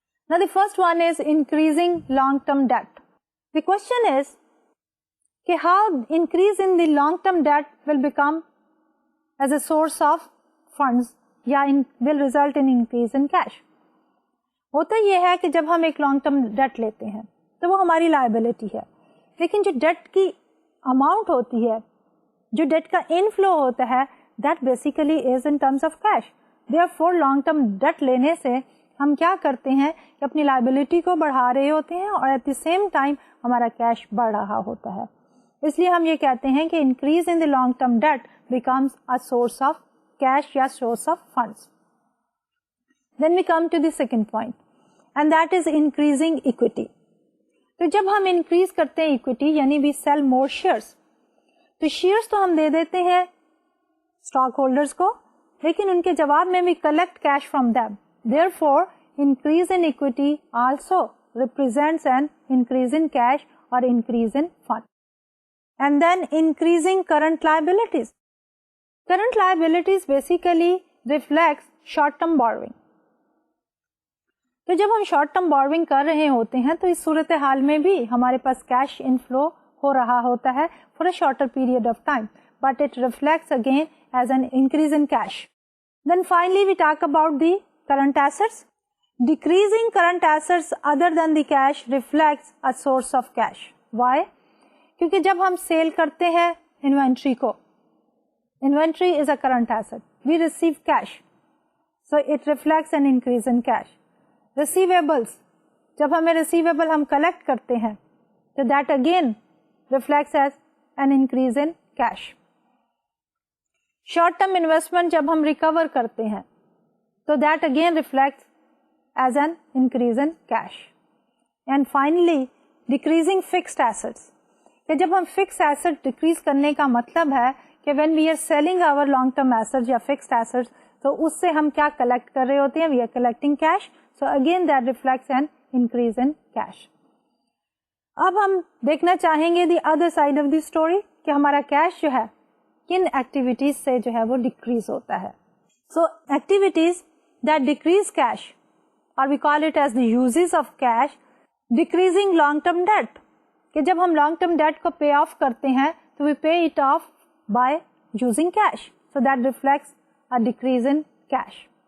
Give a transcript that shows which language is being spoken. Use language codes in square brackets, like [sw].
[en] Now the first one is increasing long-term debt. The question is کہ how increase in the long-term debt will become as a source of funds یا will result in increase in cash. [ur] ہوتا یہ ہے کہ جب ہم ایک long term debt لیتے ہیں تو وہ ہماری لائبلٹی ہے, لیکن جو ڈیٹ کی اماؤنٹ ہوتی ہے, جو ڈیٹ کا انفلو ہوتا ہے [en] that basically is in terms of cash. [ur] Therefore long term debt لینے سے ہم کیا کرتے ہیں کہ اپنی لائبلٹی کو بڑھا رہے ہوتے ہیں اور ایٹ دی سیم ٹائم ہمارا کیش بڑھ رہا ہوتا ہے. اس لیے ہم یہ کہتے ہیں کہ [en] Increase in the long term debt becomes a source of cash یا source of funds. Then we come to the second point and that is increasing equity. [ur] تو جب ہم انکریز کرتے ہیں اکویٹی یعنی وی سیل مور شیئرس, تو shares تو ہم دے دیتے ہیں اسٹاک ہولڈرس کو, لیکن ان کے جواب میں [en] we collect cash from them. Therefore, increase in equity also represents an increase in cash or increase in fund. And then increasing current liabilities. Current liabilities basically reflects short-term borrowing. [ur] تو جب ہم short term borrowing کر رہے ہوتے ہیں تو اس صورتحال میں بھی ہمارے پاس کیش انفلو ہو رہا ہوتا ہے [en] For a shorter period of time, but it reflects again as an increase in cash. Then finally we talk about the current assets. Decreasing current assets other than the cash reflects a source of cash. Why? [ur] کیونکہ جب ہم cell کرتے ہیں inventory کو, [en] Inventory is a current asset, we receive cash, so it reflects an increase in cash. [ur] Receivables, جب ہمیں receivable ہم collect کرتے ہیں تو [en] That again reflects as an increase in cash. [ur] Short term investment جب ہم ریکور کرتے ہیں تو [en] That again reflects as an increase in cash. [ur] And finally decreasing fixed assets, کہ جب ہم فکس ایسٹ ڈیکریز کرنے کا مطلب ہے کہ when we are selling hour long term asset یا فکسڈ ایسٹ تو اس سے ہم کیا کلیکٹ کر رہے ہوتے ہیں, [en] We are collecting cash. So again that reflects an increase in cash. [ur] اب ہم دیکھنا چاہیں گے [en] the other side of the story [ur] کہ ہمارا کیش جو ہے کن ایکٹیویٹیز سے جو ہے وہ ڈیکریز ہوتا ہے. [en] So activities that decrease cash اور we call it as the uses of cash. Decreasing long term debt, [ur] کہ جب ہم لانگ ٹرم ڈیٹ کو پے آف کرتے ہیں تو [en] We pay it off by using cash, so that reflects a decrease in cash.